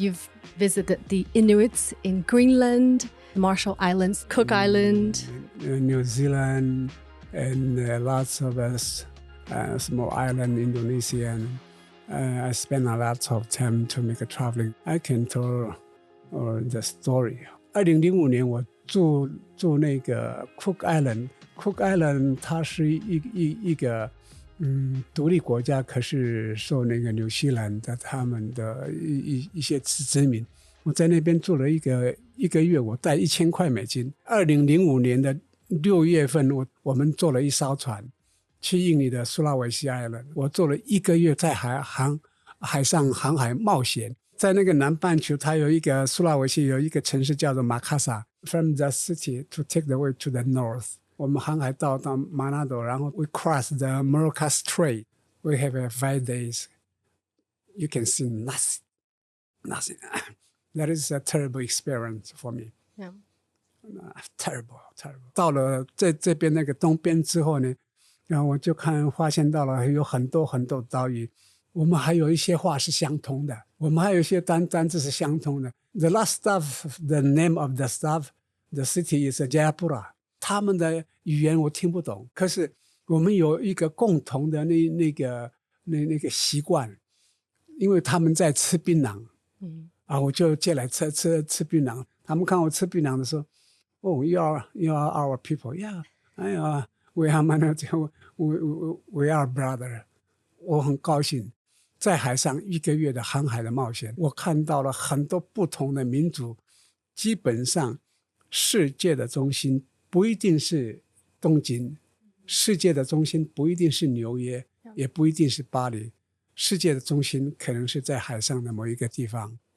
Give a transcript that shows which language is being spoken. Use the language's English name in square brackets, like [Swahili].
[English] You've visited the Inuits in Greenland, Marshall Islands, Cook Island, New Zealand, and lots of small island, Indonesia. I spent a lot of time to make a traveling. I can tell the story. [Chinese] 2005年我住那个 Cook Island。Cook Island 它是一个独立国家，可是受那个纽西兰的他们的一些殖民。我在那边住了一个月，我带$1000。 2005年的6月份，我们坐了一艘船去印尼的苏拉维西 Island， 我做了1个月在海上航海冒险。在那个南半球，它有一个苏拉维西有一个城市叫做马卡萨 ， [English] From the city to take the way to the north。 [Chinese] 我们航海到马纳多，然后 [English] we cross the Malacca Strait. We have 5 days. You can see nothing. That is a terrible experience for me. Yeah. Terrible. [Chinese] 到了这边那个东边之后呢，然后我就发现到了有很多岛屿，我们还有一些话是相通的，我们还有一些单字是相通的。 [English] The last stop, the name of the stop, the city is Jayapura. [Chinese] 他们的语言我听不懂，可是我们有一个共同的那个习惯，因为他们在吃槟榔，我就借来吃槟榔。他们看我吃槟榔的时候， [English] Oh, you are our people, yeah, we are brother. [Chinese] 我很高兴，在海上1个月的航海的冒险，我看到了很多不同的民族。基本上，世界的中心不一定是东京，世界的中心不一定是纽约，也不一定是巴黎，世界的中心可能是在海上的某一个地方。